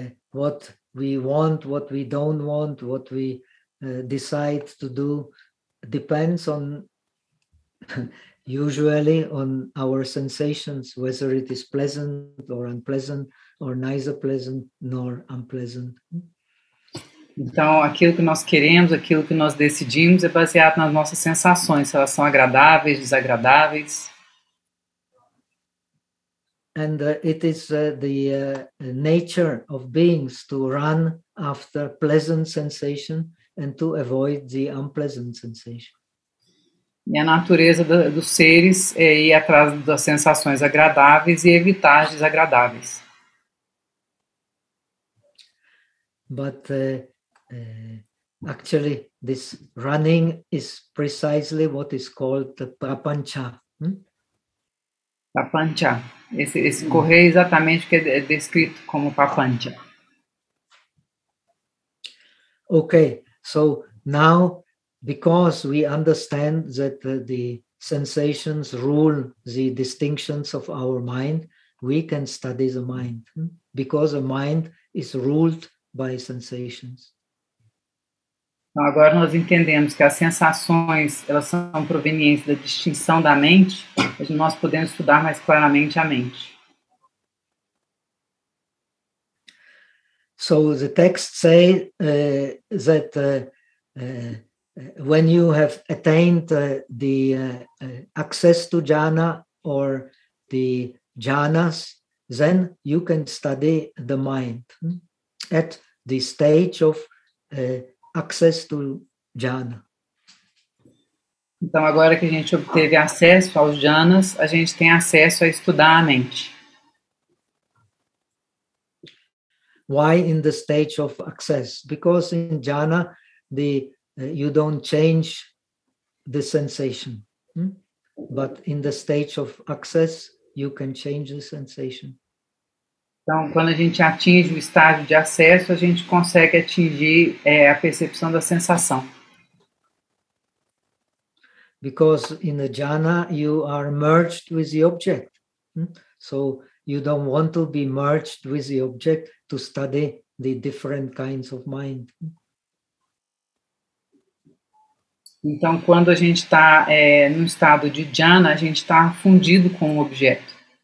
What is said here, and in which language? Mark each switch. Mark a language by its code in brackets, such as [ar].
[en] What we want, what we don't want, what we decide to do depends on, usually, on our sensations, whether it is pleasant or unpleasant, or neither pleasant nor unpleasant. [pt] Então, aquilo que nós queremos, aquilo que nós decidimos é baseado nas nossas sensações, se elas são agradáveis, desagradáveis. [en] And it is the nature of beings to run after pleasant sensation and to avoid the unpleasant sensation. [pt] E a natureza dos seres é ir atrás das sensações agradáveis e evitar as desagradáveis. [en] But actually, this running is precisely what is called the prapancha. Prapancha. [pt] Esse correr é exatamente o que é descrito como prapancha. [en] Okay, so now, because we understand that the sensations rule the distinctions of our mind, we can study the mind. Because the mind is ruled by sensations. [pt] Então, agora nós entendemos que as sensações, elas são provenientes da distinção da mente, mas nós podemos estudar mais claramente a mente. [en] So the text say that when you have attained the access to jhana or the jhanas, then you can study the mind at the stage of access to jhana. [pt] Então, agora que a gente obteve acesso aos jhanas, a gente tem acesso a estudar a mente. [en] Why in the stage of access? Because in jhana, you don't change the sensation. But in the stage of access, you can change the sensation. [pt] Então, quando a gente atinge o estágio de acesso, a gente consegue atingir a percepção da sensação. [en] Because in the jhana, you are merged with the object. So you don't want to be merged with the object to study the different kinds of mind. [pt] Então, quando a gente está no estado de jhana, a gente está fundido com o objeto.